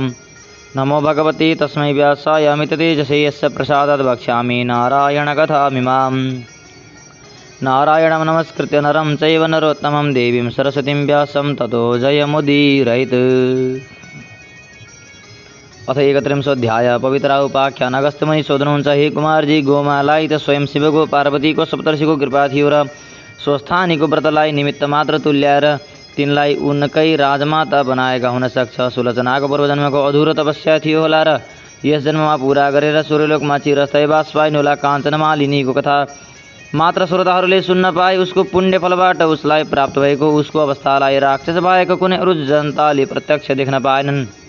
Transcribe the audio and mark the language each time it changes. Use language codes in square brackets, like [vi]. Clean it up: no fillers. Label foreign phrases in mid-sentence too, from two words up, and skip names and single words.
[sa] नमो भगवते तस्मै व्यासाय अमिततेजसे यस्य प्रसादात् वक्ष्यामि नारायणकथामिमाम्। नारायणं नमस्कृत्य नरं चैव नरोत्तमं देवीं सरस्वतीं व्यासं ततो जयमुदीरयेत्। अथ 31 पवित्रा उपाख्यान [ne] अगस्त्यमुनि शोधन हे कुमार जी गोमालाई त स्वयं शिव को पार्वती को सप्तर्षि को कृपा थियो र स्वस्थानी को व्रतलाई निमित्त मात्र तुल्याएर तिनलाई उनकै राजमाता बनाएका हुन सक्छ। सुलोचनाको पूर्वजन्मको अधुरो तपस्या थियो होला र यस जन्ममा पूरा गरेर सूर्यलोकमा चिरस्थायी वास पाइनुहोला। काञ्चनमालिनीको कथा मात्र श्रोताहरूले सुन्न पाए उसको पुण्य फलबाट उसलाई प्राप्त भएको उसको अवस्थालाई राक्षस बाहेक कुनै अरू जनताले प्रत्यक्ष देख्न पाएनन्।